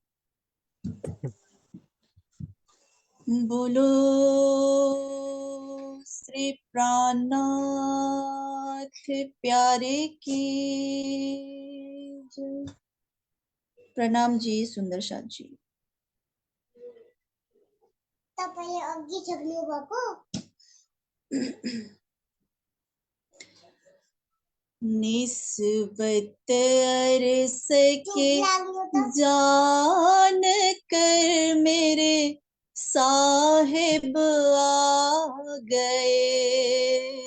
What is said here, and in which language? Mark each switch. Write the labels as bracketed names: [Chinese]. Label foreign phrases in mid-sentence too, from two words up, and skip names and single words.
[Hindi] बोलो श्री प्राणनाथ प्यारे की जय। प्रणाम जी सुंदर साथ जी। [Nepali] तपाईले अघि सक्नु भएको [Hindi] निस्बत अरस के जान कर मेरे साहिब आ गए।